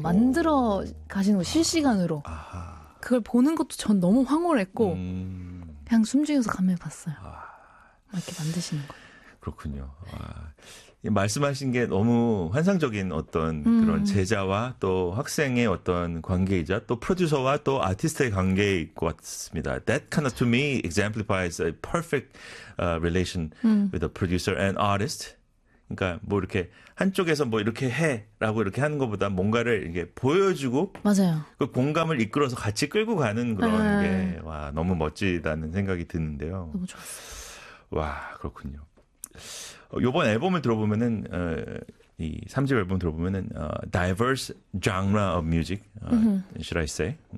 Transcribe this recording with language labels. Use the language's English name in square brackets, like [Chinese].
[Korean] 만들어 가시는 거 실시간으로. 그걸 보는 것도 전 너무 황홀했고, 그냥 숨죽여서 감해봤어요. 막 이렇게 만드시는 거예요. 그렇군요. 말씀하신 게 너무 환상적인 어떤 그런 제자와 또 학생의 어떤 관계이자 또 프로듀서와 또 아티스트의 관계일 것 같습니다. [English] That kind of to me exemplifies a perfect relation with a producer and artist. [Korean] 그러니까 뭐 이렇게 한쪽에서 뭐 이렇게 해라고 이렇게 하는 것보다 뭔가를 이렇게 보여주고 맞아요. 그 공감을 이끌어서 같이 끌고 가는 그런 네. 게 와, 너무 멋지다는 생각이 드는데요. 너무 좋았어요. 와, 그렇군요. 이번 앨범을 들어보면은 이 3집 앨범 들어보면은 [English] diverse genre of music, should I say?